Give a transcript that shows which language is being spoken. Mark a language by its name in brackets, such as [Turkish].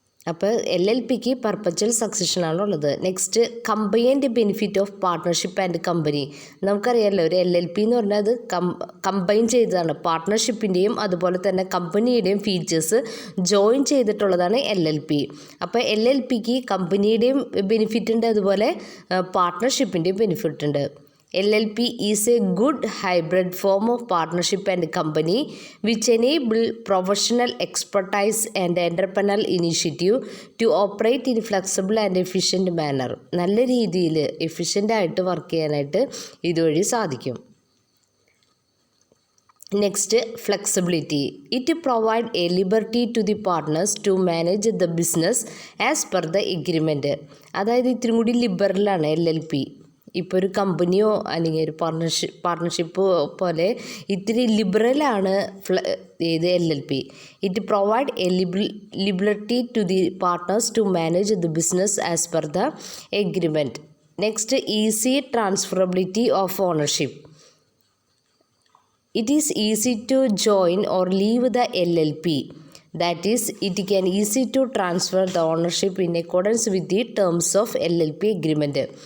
[Malayalam] അപ്പോൾ LLPക്ക് perpetual സക്സഷനാണുള്ളത്. [English] Next, combined benefit of partnership and company. [Malayalam] നമുക്കറിയാമല്ലോ, ഒരു LLP എന്ന് പറഞ്ഞാൽ അത് കമ്പൈൻ ചെയ്തതാണ്. പാർട്ട്ണർഷിപ്പിൻ്റെയും അതുപോലെ തന്നെ കമ്പനിയുടെയും ഫീച്ചേഴ്സ് ജോയിൻ ചെയ്തിട്ടുള്ളതാണ് LLP. അപ്പോൾ LLPക്ക് കമ്പനിയുടെയും ബെനിഫിറ്റ് ഉണ്ട്, അതുപോലെ പാർട്ട്ണർഷിപ്പിൻ്റെയും ബെനിഫിറ്റ് ഉണ്ട്. [English] LLP is a good hybrid form of partnership and company which enable professional expertise and entrepreneurial initiative to operate in flexible and efficient manner. [Malayalam] നല്ല രീതിയിൽ എഫിഷ്യൻ്റായിട്ട് വർക്ക് ചെയ്യാനായിട്ട് ഇതുവഴി സാധിക്കും. [English] Next flexibility. It provide a liberty to the partners to manage the business as per the agreement. [Malayalam] അതായത് ഇത്തിരി കൂടി ലിബറലാണ് LLP. ഇപ്പോൾ ഒരു കമ്പനിയോ അല്ലെങ്കിൽ ഒരു പാർട്ട്ണർഷിപ്പ് പോലെ ഇത്തിരി ലിബറലാണ് ഇത് LLP. [English] It provide a liberty to the partners to manage the business as per the agreement. Next easy transferability of ownership. It is easy to join or leave the LLP. That is, it can easy to transfer the ownership in accordance with the terms of LLP agreement.